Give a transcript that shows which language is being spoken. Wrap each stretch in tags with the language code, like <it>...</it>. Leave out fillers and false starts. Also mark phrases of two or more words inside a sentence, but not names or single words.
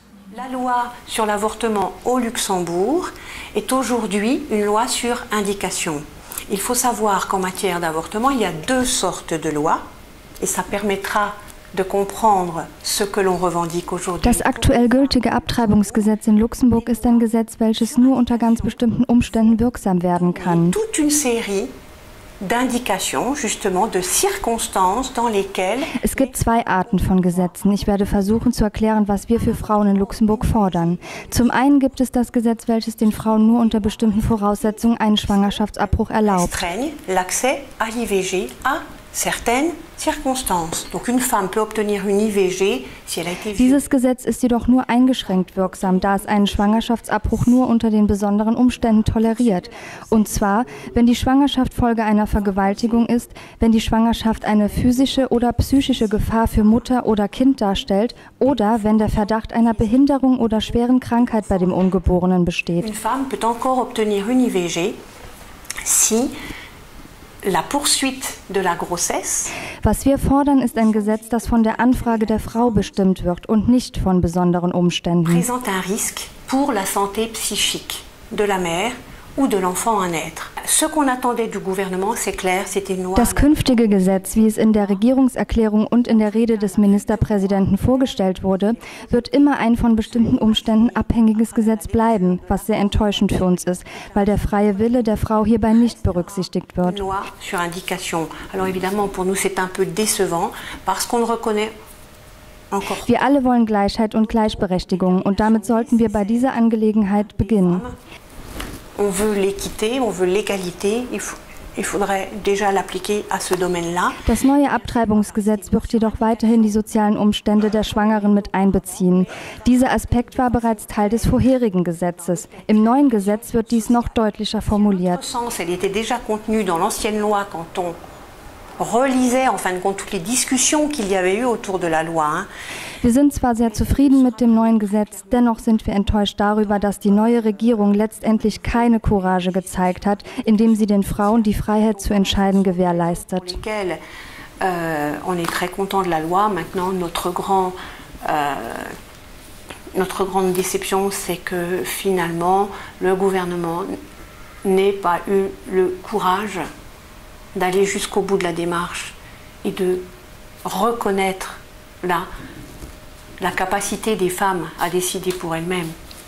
<fr>La loi sur l'avortement au Luxembourg est aujourd'hui une loi sur indication. Il faut savoir qu'en matière d'avortement, il y a deux sortes de lois et ça permettra de comprendre ce que l'on revendique aujourd'hui.</fr> <de>Das aktuell gültige Abtreibungsgesetz in Luxemburg ist ein Gesetz, welches nur unter ganz bestimmten Umständen wirksam werden kann.</de> <fr>Toute une série d'indications, justement, de circonstances dans lesquelles...</fr> <de>Es gibt zwei Arten von Gesetzen. Ich werde versuchen zu erklären, was wir für Frauen in Luxemburg fordern. Zum einen gibt es das Gesetz, welches den Frauen nur unter bestimmten Voraussetzungen einen Schwangerschaftsabbruch erlaubt.</de> <fr>L'accès à l'IVG à certaines circonstances. Donc une femme peut obtenir une IVG si elle a été violée.</fr> <de>Dieses Gesetz ist jedoch nur eingeschränkt wirksam, da es einen Schwangerschaftsabbruch nur unter den besonderen Umständen toleriert. Und zwar, wenn die Schwangerschaft Folge einer Vergewaltigung ist, wenn die Schwangerschaft eine physische oder psychische Gefahr für Mutter oder Kind darstellt oder wenn der Verdacht einer Behinderung oder schweren Krankheit bei dem Ungeborenen besteht.</de> <fr>Une femme peut encore obtenir une IVG si la poursuite de la grossesse.</fr> <de>Was wir fordern, ist ein Gesetz, das von der Anfrage der Frau bestimmt wird und nicht von besonderen Umständen.</de> <fr>Présente un risque pour la santé psychique de la mère ou de l'enfant à naître. Ce qu'on attendait du gouvernement, c'est clair, c'était une loi.</fr> <de>Das künftige Gesetz, wie es in der Regierungserklärung und in der Rede des Ministerpräsidenten vorgestellt wurde, wird immer ein von bestimmten Umständen abhängiges Gesetz bleiben, was sehr enttäuschend für uns ist, weil der freie Wille der Frau hierbei nicht berücksichtigt wird.</de> <fr>Loi sur indication. Alors évidemment, pour nous, c'est un peu décevant parce qu'on reconnaît.</fr> <de>Wir alle wollen Gleichheit und Gleichberechtigung und damit sollten wir bei dieser Angelegenheit beginnen.</de> <fr>On veut l'équité, on veut l'égalité. Il faudrait déjà l'appliquer à ce domaine-là.</fr> <de>Das neue Abtreibungsgesetz wird jedoch weiterhin die sozialen Umstände der Schwangeren mit einbeziehen. Dieser Aspekt war bereits Teil des vorherigen Gesetzes. Im neuen Gesetz wird dies noch deutlicher formuliert.</de> <fr>Elle était déjà contenue dans l'ancienne loi quand on relisait en fin de compte toutes les discussions qu'il y avait eu autour de la loi.</fr> <de>Wir sind zwar sehr zufrieden mit dem neuen Gesetz, dennoch sind wir enttäuscht darüber, dass die neue Regierung letztendlich keine Courage gezeigt hat, indem sie den Frauen die Freiheit zu entscheiden gewährleistet.</de> <fr>On est très content de la loi. Maintenant, notre grande déception, c'est que finalement, le gouvernement n'ait pas eu le courage d'aller jusqu'au bout de la démarche et de reconnaître la capacité des femmes à décider pour elles-mêmes.</fr>